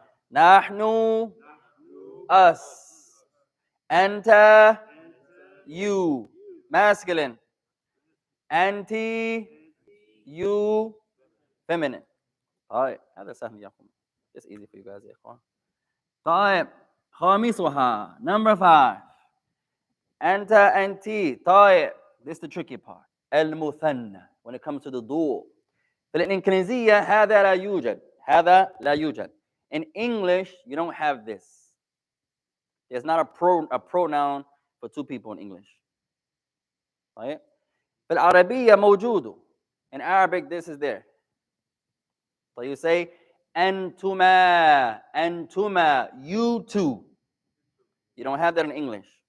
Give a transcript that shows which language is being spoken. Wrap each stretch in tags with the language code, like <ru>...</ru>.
<ar>نحن,</ar> <en>us.</en> <ar>أنت,</ar> <en>you, masculine.</en> <ar>أنتِ,</ar> <en>you, feminine.</en> <ar>طيب, هذا سهل يا أخوان.</ar> <en>It's easy for you guys</en> <ar>يا أخوان. طيب, خامسها,</ar> <en>number 5.</en> <ar>أنت, أنتِ.</ar> <en>طيب, this is the tricky part. المثنى, when it comes to the dual.</en> <ar>في الإنجليزية هذا لا يوجد. هذا لا يوجد.</ar> <en>In English, you don't have this. There's not a pronoun for 2 people in English. طيب.</en> <ar>في العربية موجود.</ar> <en>In Arabic, this is there. So you say أنتما, أنتما, you two. You don't have that in English.</en>